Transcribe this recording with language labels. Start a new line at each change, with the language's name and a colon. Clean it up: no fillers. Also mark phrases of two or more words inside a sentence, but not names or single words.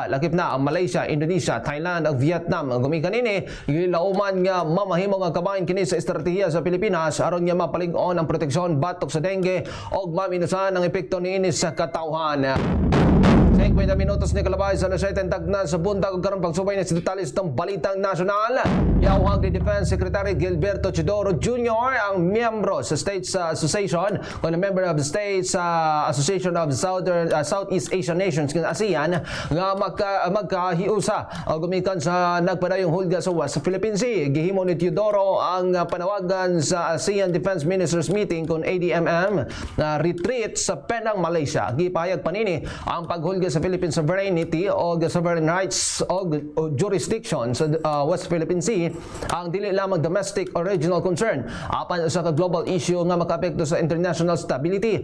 Cebuano: Lakip na ang Malaysia, Indonesia, Thailand ug Vietnam. Gumikan ini gilauman nga mamahimo nga kabahin kini sa estratehiya sa Pilipinas aron nga mapalig-on ang proteksyon batok sa dengue ug maminusan ang epekto niini sa katawhan. 50 minutos ni kalabay sa nasayten tagna sa buntag ug karon pagsubay na sa detalye sa balitang nasyonal. Yawag ni Defense Secretary Gilberto Chidoro Jr. ang miyembro sa States Association o na
English: member of the States Association of Southeast Asian Nations
Cebuano: ng ASEAN nga magkahiusa o gumikan sa nagpadayong hulga sa West Philippine Sea. Gihimo ni Teodoro ang panawagan sa ASEAN Defense Ministers Meeting kung ADMM na retreat sa Penang, Malaysia. Gipahayag panini ang paghulga sa
English: Philippine sovereignty
Cebuano: o
English: sovereign rights
Cebuano: o jurisdiction sa West Philippine Sea ang dili lamang
English: domestic or regional concern
Cebuano: apan usa ka
English: global issue
Cebuano: nga makaapekto sa
English: international stability.